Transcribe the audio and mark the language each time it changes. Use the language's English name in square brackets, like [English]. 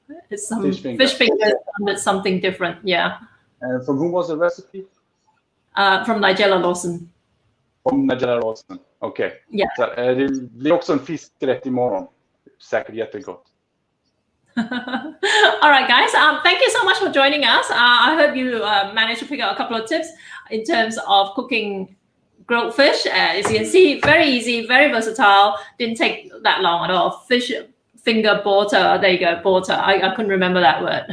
[English] It's some fish finger with something different. Yeah. And from who was the recipe? From Nigella Lawson. From Nigella Lawson. Okay. Yeah. [Swedish] Så, det blir också en fiskrätt imorgon. Säkert jättegott. [English] All right, guys. Thank you so much for joining us. I hope you managed to pick up a couple of tips in terms of cooking grilled fish. As you can see, very easy, very versatile. Didn't take that long at all. Fish finger borta. There you go, borta. I couldn't remember that word.